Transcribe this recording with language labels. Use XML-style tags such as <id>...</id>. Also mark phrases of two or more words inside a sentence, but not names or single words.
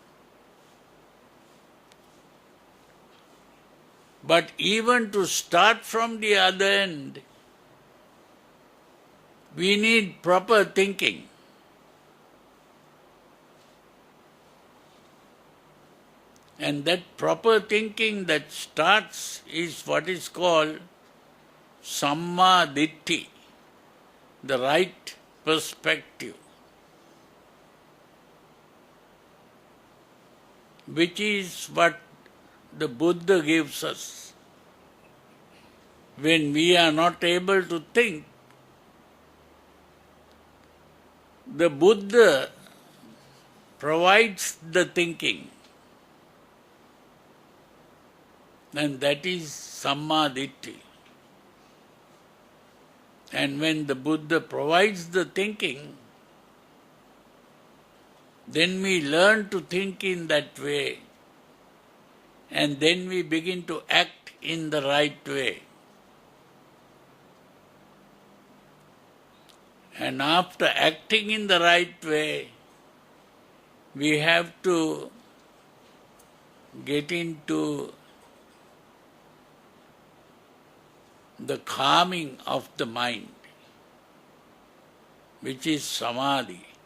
<en>But even to start from the other end, we need proper thinking. And that proper thinking that starts is what is called</en> <pi>samma ditthi,</pi> <en>the right perspective, which is what the Buddha gives us. When we are not able to think, the Buddha provides the thinking, and that is</en> <pi>samma ditthi.</pi> <en>And when the Buddha provides the thinking, then we learn to think in that way, and then we begin to act in the right way. And after acting in the right way, we have to get into the calming of the mind, which is samadhi.</en>